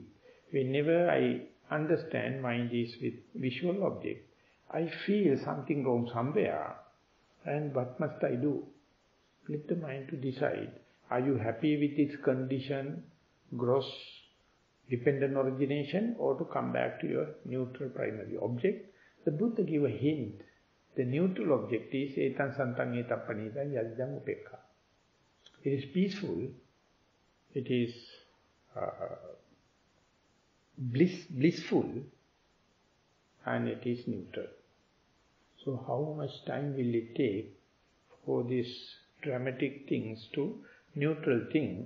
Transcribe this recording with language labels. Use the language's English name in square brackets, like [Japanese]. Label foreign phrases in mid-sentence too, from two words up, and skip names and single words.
[English] Whenever I understand mind is with visual object, I feel something wrong somewhere, and what must I do? Let the mind to decide. Are you happy with its condition, gross, dependent origination, or to come back to your neutral primary object? The Buddha gave a hint. The neutral object is [Pali] etan santang etan panitan yadidam upekha. [English] It is peaceful, it is blissful, and it is neutral. So how much time will it take for these dramatic things to neutral thing?